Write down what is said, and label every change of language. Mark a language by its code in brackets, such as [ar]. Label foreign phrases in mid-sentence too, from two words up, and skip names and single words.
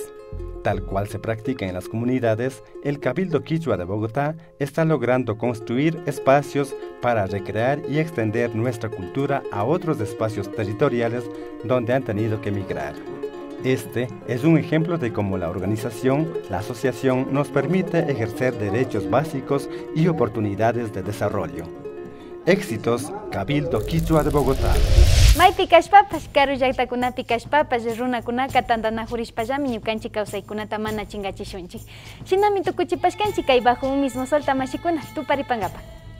[es] Tal cual se practica en las comunidades, el Cabildo Quichua de Bogotá está logrando construir espacios para recrear y extender nuestra cultura a otros espacios territoriales donde han tenido que migrar. Este es un ejemplo de cómo la organización, la asociación, nos permite ejercer derechos básicos y oportunidades de desarrollo. Éxitos, Cabildo Quichua de Bogotá. [qu] Maypi kashpapas, karu llaqtakunapi kashpapas, runakunaka tantanajurishpallami ñukanchik kawsaykunata mana chingachishunchik. Shinami tukuchipashkanchik kay [es] bajo un mismo sol [qu] tamashikuna tuparipangapa.